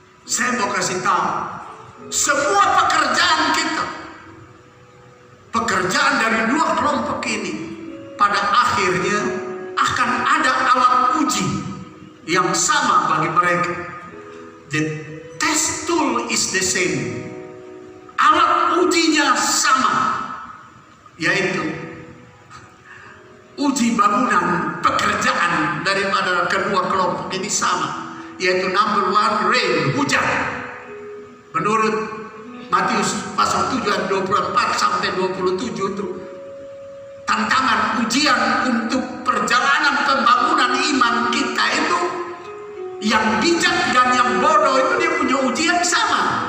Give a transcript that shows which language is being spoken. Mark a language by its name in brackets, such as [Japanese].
[Indonesian] Saya mau kasih tahu, semua pekerjaan kita, pekerjaan dari dua kelompok ini, pada akhirnya akan ada alat uji yang sama bagi mereka. [English] The test tool is the same. [Indonesian] Alat ujinya sama, yaitu uji bangunan pekerjaan daripada kedua kelompok ini sama, yaitu [English] number one, rain, [Indonesian] hujan. Menurut Matius pasal 7 ayat 24 sampai 27 itu tantangan ujian untuk perjalanan pembangunan iman kita itu, yang bijak dan yang bodoh itu dia punya ujian sama.